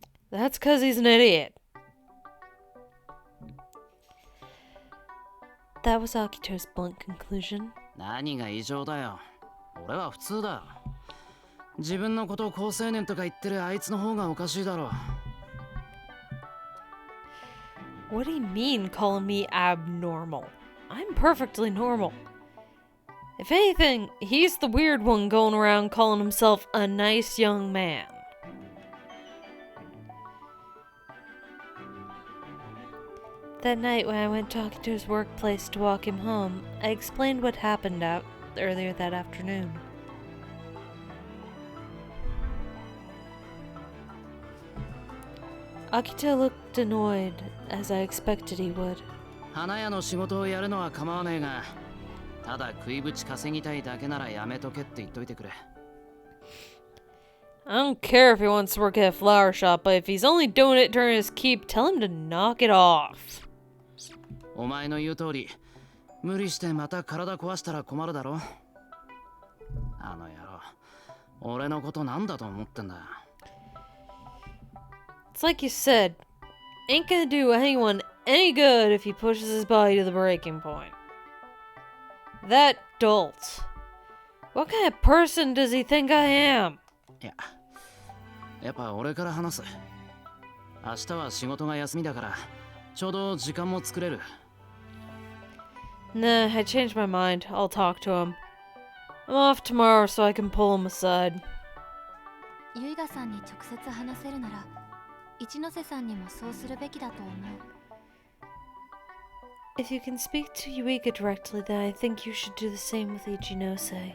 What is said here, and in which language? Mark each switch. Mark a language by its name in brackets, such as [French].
[English] That's because he's an idiot. That was Akito's blunt conclusion. [Japanese] 何が異常だよ。俺は普通だ。自分のことを好青年とか言ってるあいつの方がおかしいだろ。 [English] What do you mean calling me abnormal? I'm perfectly normal. If anything, he's the weird one going around calling himself a nice young man. That night when I went to Akito's workplace to walk him home, I explained what happened out earlier that afternoon. Akito looked annoyed, as I expected he would. [Japanese] 花屋の仕事をやるのは構わねえが、ただ食いぶち稼ぎたいだけならやめとけって言っといてくれ。 [English] I don't care if he wants to work at a flower shop, but if he's only doing it during his keep, tell him to knock it off. [Japanese] お前の言う通り、無理してまた体壊したら困るだろ。あの野郎、俺のことなんだと思ってんだ。 [English] It's like you said, ain't gonna do anyone any good if he pushes his body to the breaking point. That dolt. What kind of person does he think I am? [Japanese] いや、やっぱ俺から話す。明日は仕事が休みだから、ちょうど時間も作れる。 [English] Nah, I changed my mind. I'll talk to him. I'm off tomorrow so I can pull him aside. [Japanese] ユイガさんに直接話せるなら、一ノ瀬さんにもそうするべきだと思う。 [English] If you can speak to Yuiga directly, then I think you should do the same with Ichinose.